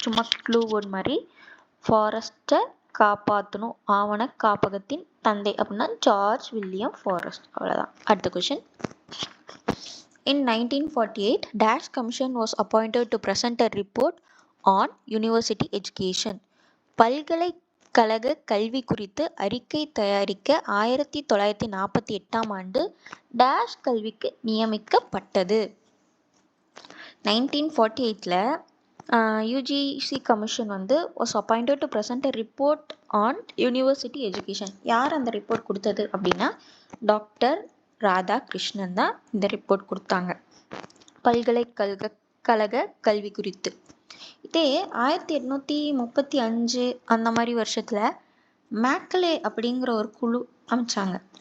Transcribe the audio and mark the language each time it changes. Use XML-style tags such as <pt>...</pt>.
<ta>சும்மா clue word மாதிரி ஃபாரஸ்ட்டை காப்பாற்றணும், ஆவண காப்பகத்தின் தந்தை அப்படின்னா ஜார்ஜ் வில்லியம் ஃபாரஸ்ட். அவ்வளோதான். அடுத்த question,</ta> <en>In 1948, Dash Commission was appointed to present a report on university education.</en> <ta>பல்கலைக்கழக கல்வி குறித்து அறிக்கை தயாரிக்க 1948 ஆண்டு டேஷ் கல்விக்கு நியமிக்கப்பட்டது.</ta> <en>1948 UGC Commission was appointed to present a report on university education.</en> <ta>யார் அந்த ரிப்போர்ட் கொடுத்தது அப்படின்னா டாக்டர் ராதாகிருஷ்ணன் தான் இந்த ரிப்போர்ட் கொடுத்தாங்க பல்கலைக்கழக கல்வி குறித்து. இதே 1835 அந்த மாதிரி வருஷத்துல மேக்கலே அப்படிங்கிற ஒரு குழு அமைச்சாங்க.</ta>